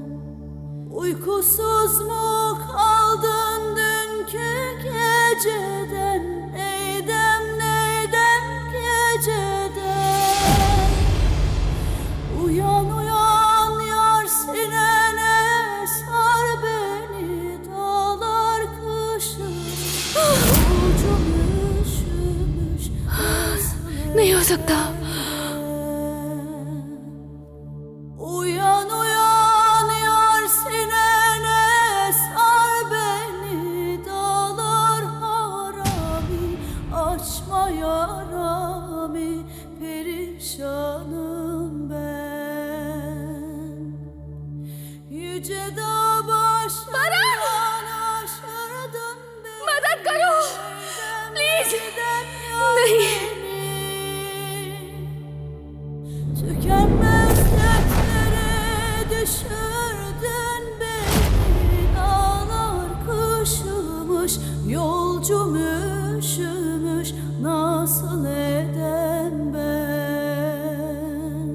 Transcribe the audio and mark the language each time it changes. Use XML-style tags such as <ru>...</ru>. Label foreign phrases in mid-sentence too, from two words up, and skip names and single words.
<tr>Uykusuz mu kaldın dünkü geceden, neydem neydem geceden? Uyan uyan yar, sinene sar beni, dağlar kışımış, yolcum üşümüş, nasıl</tr> <hi>नहीं हो सकता।</hi> <tr>Uyan uyan yar, sinene sar beni, dağlar harami, açma yarami, perişanım ben. Yüce dağ başından aşırdın beni.</tr> <hi>मदद करो, प्लीज।</hi> <tr>Giden</tr> <hi>नहीं।</hi> <tr>Tükenmez dertlere düşürdün beni, dağlar kışımış, yolcum üşümüş, nasıl edem ben?</tr>